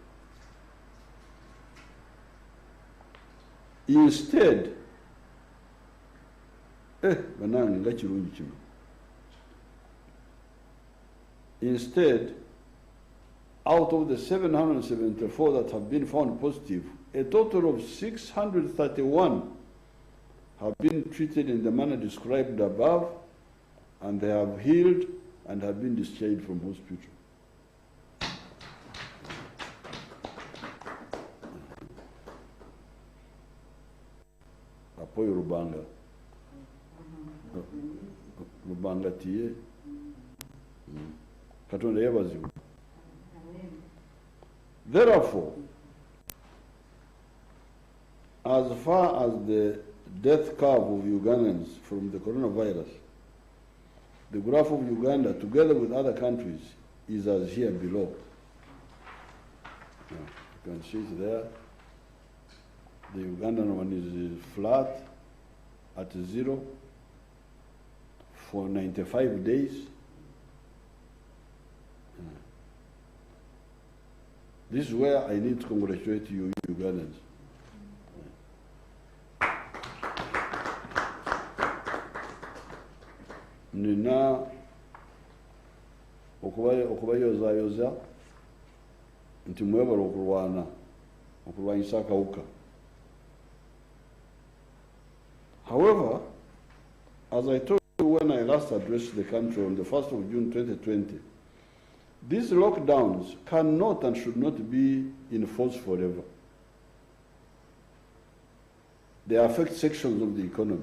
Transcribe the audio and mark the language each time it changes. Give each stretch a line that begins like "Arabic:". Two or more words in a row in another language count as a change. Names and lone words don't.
English: Instead, instead, out of the 774 that have been found positive, a total of 631 have been treated in the manner described above, and they have healed and have been discharged from hospital.
Teso: Apoyo Rubanga.
Acoli: Rubanga tiye.
Ganda: Katonda yebazibu.
English: Therefore, as far as the death curve of Ugandans from the coronavirus, the graph of Uganda, together with other countries, is as here below. You can see it there. The Ugandan one is flat at 0 for 95 days. This is where I need to congratulate you, Ugandans.
Ganda: Nina okubayozayoza nti mwebala okulwanyisa akawuka.
English: However, as I told you when I last addressed the country on the 1st of June 2020, these lockdowns cannot and should not be enforced forever. They affect sections of the economy.